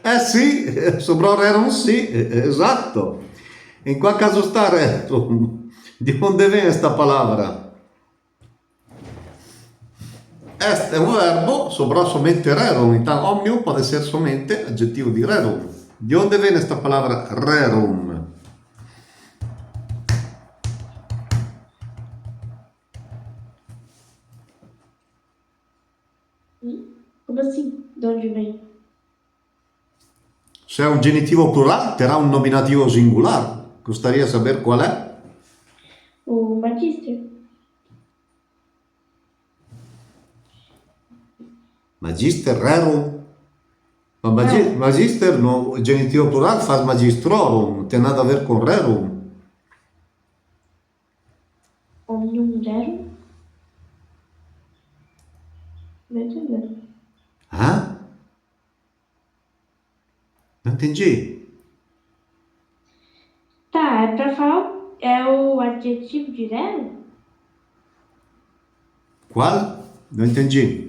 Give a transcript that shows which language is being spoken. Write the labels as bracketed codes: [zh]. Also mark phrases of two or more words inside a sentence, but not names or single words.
[it] Sì, sobrò era un sì, esatto. In qual caso sta retro? [pt] De onde vem esta palavra? Este é um verbo, sobrou somente rerum. Então, omnium pode ser somente adjetivo de rerum. De onde vem esta palavra rerum? Como assim? De onde vem? Se é um genitivo plural, terá um nominativo singular. Gostaria de saber qual é? O magister. [la] Magister rerum. [it] Ma magister, [pt] no, o genitivo plural faz magistrorum, não tem nada a ver com rerum. [la] Omnium rerum? [pt] Não entendeu. Hã? Não entendi. Tá, é pra falar. É o adjetivo de rerum? Qual? Não entendi.